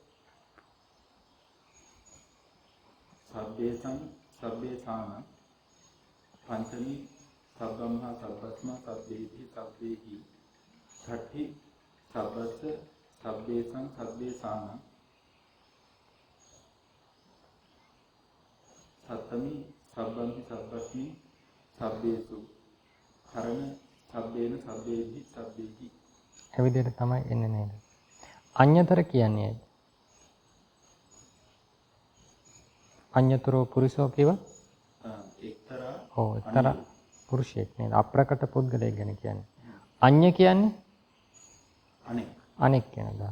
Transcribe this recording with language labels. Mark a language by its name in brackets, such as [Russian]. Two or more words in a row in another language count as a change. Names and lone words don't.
[Pali] සබ්බේසං සබ්බේසාන පංචමී සබ්බම්හා සබ්බස්මා සබ්බේහි සබ්බේහි ඡට්ඨි සබ්බස්ස සබ්බේසං සබ්බේසාන සත්තමී සබ්බම්හි සබ්බස්මි සබ්බේසු කරණ සබ්බේන සබ්බේහි සබ්බේහි [Sinhala] ඒ විදිහට තමයි එන්නේ නේද? අඤ්‍යතර කියන්නේ ඇයි? [Pali] අඤ්‍යතරෝ පුරුෂෝ කියව? [Sinhala] එක්තරා ඔව් එක්තරා පුරුෂයෙක් නේද? අප්‍රකට පුද්ගලයෙක් ගැන කියන්නේ. අඤ්‍ය කියන්නේ අනෙක් කියන අදහස.